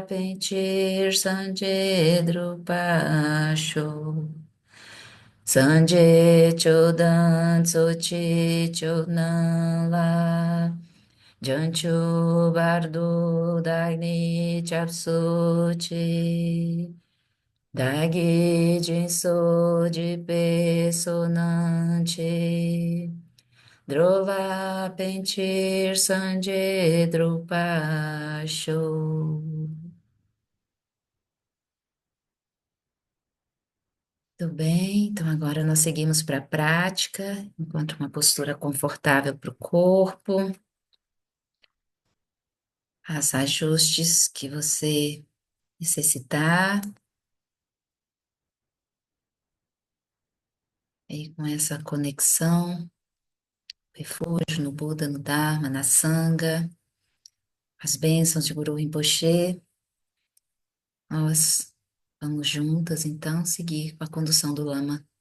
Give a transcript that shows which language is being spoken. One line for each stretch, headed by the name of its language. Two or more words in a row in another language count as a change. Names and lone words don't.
Portuguese: Pentir Sanje Drupasho Sanje Chodan Tsochi Chodan La Jancho Bardo Dagni Chapsuchi Dagi Jinso Jipe Sonanchi Drola Pentir Sanje Drupasho. Tudo bem, então agora nós seguimos para a prática, enquanto uma postura confortável para o corpo, os ajustes que você necessitar, aí com essa conexão, refúgio no Buda, no Dharma, na Sangha, as bênçãos de Guru Rinpoche, nós vamos juntas então seguir com a condução do Lama.